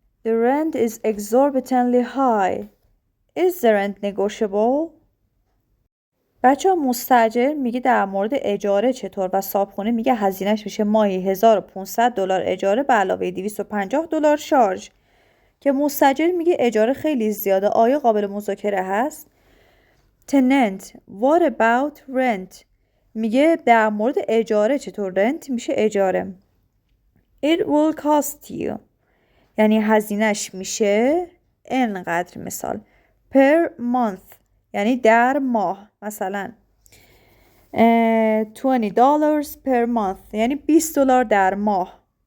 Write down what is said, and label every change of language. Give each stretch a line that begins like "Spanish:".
English: The rent is exorbitantly high. Is the rent negotiable?
Persian: بچه مستاجر میگه در مورد اجاره چطور و صاحبخونه میگه هزینهش میشه ماهی $1,500 اجاره به علاوه $250 شارژ. که مستاجر میگه اجاره خیلی زیاده، آیا قابل مذاکره هست؟ Tenant.
English: What about rent?
Persian: میگه در مورد اجاره چطور؟ رنت میشه اجاره.
English: It will cost you
Persian: یعنی هزینهش میشه انقدر. مثال
English: per month
Persian: یعنی در ماه، مثلا
English: $20 per month
Persian: یعنی $20 در ماه.